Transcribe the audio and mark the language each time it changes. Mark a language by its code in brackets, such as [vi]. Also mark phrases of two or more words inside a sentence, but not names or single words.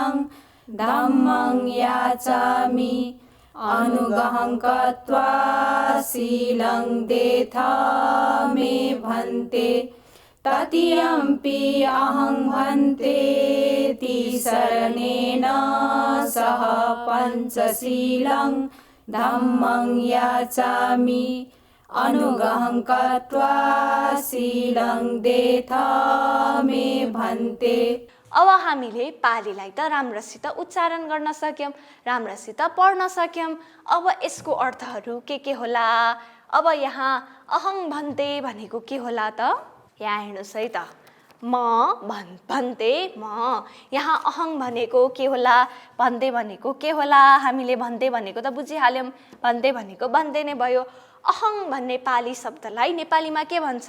[pi] धम्मं याचामि अनुगहं कृत्वा शीलं देथा मे भन्ते ततियम्पि अहं भन्तेति शरणेन सह पञ्चशीलं धम्मं याचामि अनुगहं कृत्वा शीलं देथा मे भन्ते। [ne] अब हामीले पालीलाई त राम्रोसित उच्चारण गर्न सक्यौँ, राम्रोसित पढ्न सक्यौँ। अब यसको अर्थहरू के होला? अब यहाँ [pi] अहं भन्ते [ne] भनेको के होला त? यहाँ हेर्नुहोस् है त, म भन्ते म। यहाँ अहं भनेको के होला, भन्ते भनेको के होला? हामीले भन्ते भनेको त बुझिहाल्यौँ, भन्ते भनेको भन्ते नै भयो। अहं भन्ने पाली शब्दलाई नेपालीमा के भन्छ?